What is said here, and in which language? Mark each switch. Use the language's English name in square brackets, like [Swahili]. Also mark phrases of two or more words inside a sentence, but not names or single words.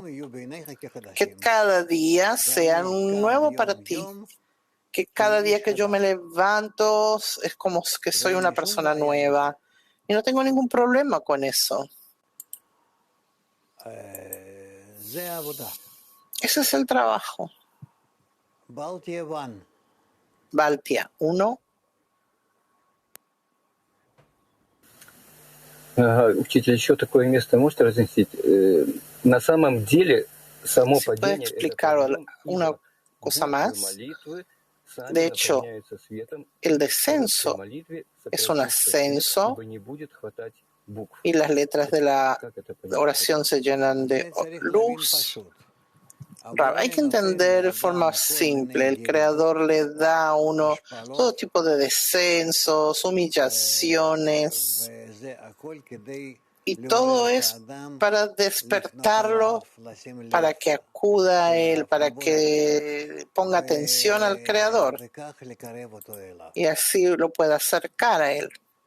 [Spanish] Que cada día sea nuevo para ti. Que cada día que yo me levanto es como que soy una persona nueva. Y no tengo ningún problema con eso. Ese es el trabajo. Baltia 1. [Russian] Учитель, еще такое место можете разъяснить? На самом деле, само [Spanish] ¿Se puede [Russian] падение — это [Spanish] explicar [Russian] подъем, [Spanish] una [Russian] ибо [Spanish] cosa [Russian] буквы [Spanish] más? [Russian] молитвы сами [Spanish] De hecho, [Russian] наполняются светом, [Spanish] el [Russian] и в короткой [Spanish] descenso [Russian] молитве [Spanish] es un [Russian] сократится свет, [Spanish] ascenso [Russian] ибо не будет хватать букв. [Spanish] y las letras de la [Russian] Как это понять? [Spanish] oración se llenan de luz. Hay que entender de forma simple. El Creador le da a uno todo tipo de descensos, humillaciones, y todo es para despertarlo, para que acuda a Él, para que ponga atención al Creador y así lo pueda acercar a Él.